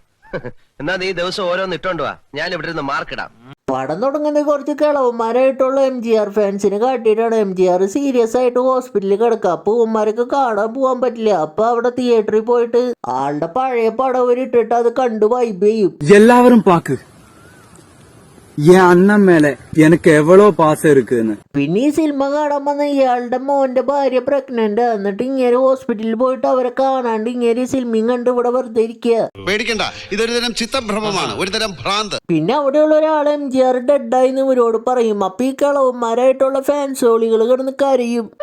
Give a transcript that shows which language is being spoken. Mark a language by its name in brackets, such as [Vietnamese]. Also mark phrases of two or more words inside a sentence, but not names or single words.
[Malayalam] എന്നാ നീ ദിവസം ഓരോന്ന് ഇട്ടോണ്ട് വാ, ഞാൻ ഇവിടെ നിന്ന് മാർക്കിടാം. പടം തുടങ്ങുന്ന കുറച്ച് കിളവന്മാരായിട്ടുള്ള MGR ഫാൻസിന് കാട്ടിയിട്ടാണ്. MGR സീരിയസ് ആയിട്ട് ഹോസ്പിറ്റലിൽ കിടക്കുക. അപ്പൊ ഉമ്മാരൊക്കെ കാണാൻ പോകാൻ പറ്റില്ല. അപ്പൊ അവിടെ തിയേറ്ററിൽ പോയിട്ട് ആളുടെ പഴയ പടം അവരിട്ടിട്ട് അത് കണ്ട് വൈബ് ചെയ്യും. [Tamil] எல்லாரும் பாக்கு என் அண்ணன் மேல எனக்கு எவ்வளவு பாசம் இருக்குன்னு. [Malayalam] പിന്നെ ഈ സിനിമ കാണാൻ വന്ന ഇയാളുടെ മോന്റെ ഭാര്യ പ്രഗ്നന്റ്. എന്നിട്ട് ഇങ്ങനെ ഹോസ്പിറ്റലിൽ പോയിട്ട് അവരെ കാണാണ്ട് ഇങ്ങനെ സിനിമയും കണ്ട് ഇവിടെ വെറുതെ ഇരിക്കുക. പേടിക്കണ്ട, ഇതൊരു തരം ചിത്തഭ്രമമാണ്, ഒരു തരം ഭ്രാന്ത്. പിന്നെ അവിടെയുള്ള ഒരാൾ MGR ഡെഡായി ഇവരോട് പറയും. അപ്പൊ ഈ കിളവന്മാരായിട്ടുള്ള ഫാൻസോളികൾ കിടന്ന് കരയും.